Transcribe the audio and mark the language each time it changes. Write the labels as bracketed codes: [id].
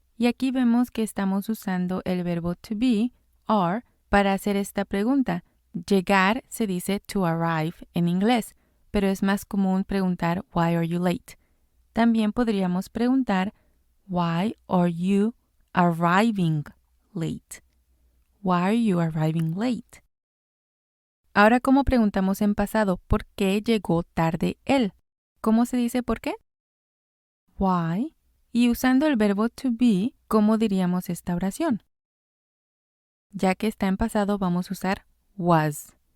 [es] Y aquí vemos que estamos usando el verbo to be, are, para hacer esta pregunta. Llegar se dice to arrive en inglés, pero es más común preguntar [en] why are you late? [es] También podríamos preguntar [en] why are you arriving late? Why are you arriving late? [es] Ahora, ¿cómo preguntamos en pasado? ¿Por qué llegó tarde él? ¿Cómo se dice por qué? Why. Y usando el verbo to be, ¿cómo diríamos esta oración? Ya que está en pasado, vamos a usar was.